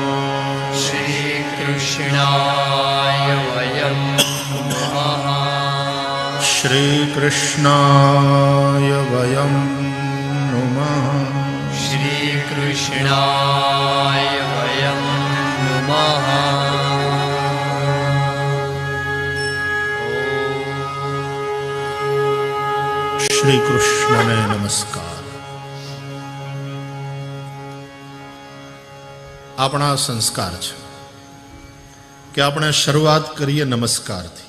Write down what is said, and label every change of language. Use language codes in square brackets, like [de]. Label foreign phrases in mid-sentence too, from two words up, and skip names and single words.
[sa] श्रीकृष्णाय वयं नमः श्रीकृष्णाय वयं नुमः श्रीकृष्णाय वयं नमः [gu] શ્રી કૃષ્ણને નમસ્કાર. આપણા સંસ્કાર છે કે આપણે શરૂઆત કરીએ નમસ્કારથી.